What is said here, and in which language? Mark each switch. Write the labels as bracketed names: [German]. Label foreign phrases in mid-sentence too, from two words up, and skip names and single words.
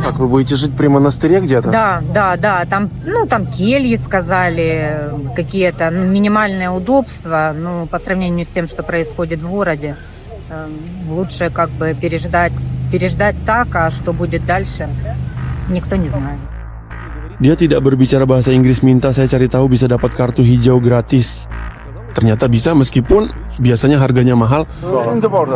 [Russian] Как, вы будете жить при монастыре где-то? Да. Там кельи, сказали, какие-то минимальные удобства. По сравнению с тем, что происходит в городе, лучше как бы переждать так, а что будет дальше, никто не знает. [Indonesian] Dia tidak berbicara bahasa Inggris, minta saya cari tahu bisa dapat kartu hijau gratis. Ternyata bisa meskipun biasanya harganya mahal. [English] In the border.